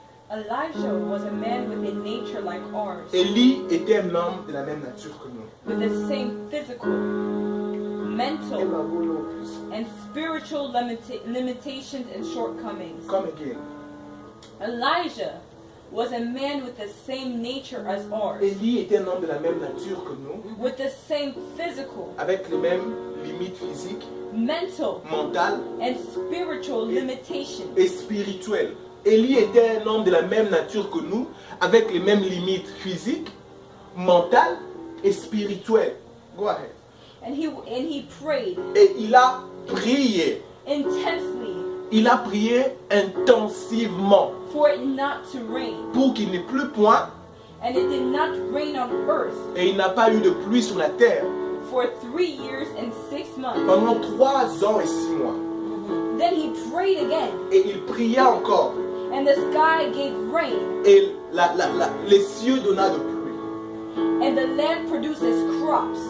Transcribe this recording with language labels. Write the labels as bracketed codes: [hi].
[en] Elijah was a man with a nature like ours. [fr] Élie était un homme de la même nature que nous. [en] With the same physical, mental, and spiritual limitations and shortcomings. Come again. Elijah was a man with the same nature as ours. [fr] Élie était un homme de la même nature que nous. [en] With the same physical, [fr] avec les mêmes limites physiques, [en] mental, [fr] mentales [en] and spiritual limitations. [fr] Et spirituelles. Élie était un homme de la même nature que nous, avec les mêmes limites physiques, mentales et spirituelles. [en] Go ahead. And he prayed. [fr] Et il a prié. [en] Intensely. [fr] Il a prié intensivement [en] for it not to rain. [fr] pour qu'il n'ait plus point, [en] And it did not rain on earth [fr] et il n'a pas eu de pluie sur la terre [en] for 3 years and 6 months. [fr] pendant 3 ans et 6 mois. [en] Then he prayed again, [fr] Et il pria encore. [en] and the sky gave rain, [fr] Et les cieux donna de pluie. [en] and the land produces crops.